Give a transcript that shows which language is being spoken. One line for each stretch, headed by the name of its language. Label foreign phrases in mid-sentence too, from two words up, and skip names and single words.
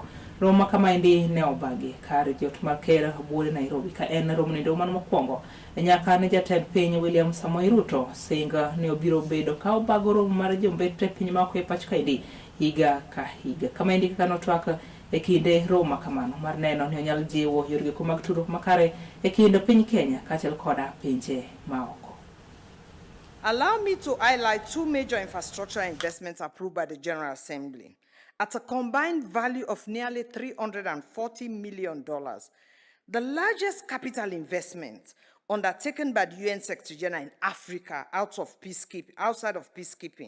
Luo (Kenya and Tanzania): Romo makamaendi ne obagi kar jot mar ker buore Nairobi ka en romo nindo mano mokwongo nyaka ne jatend piny William Samoei Ruto singa ne obiro bedo ka obago romo mar jombetre piny maoko e pacho kaendi higa ka higa. Kamaendi kaka notwak e kinde romo kamano mar neno ni onyal jiwo yore giko mag tudruok makare e kind piny Kenya kaachiel koda pinje maoko.
English: Allow me to highlight two major infrastructure investments approved by the General Assembly at a combined value of nearly $340 million, the largest capital investment undertaken by the UN Secretary General in Africa outside of peacekeeping.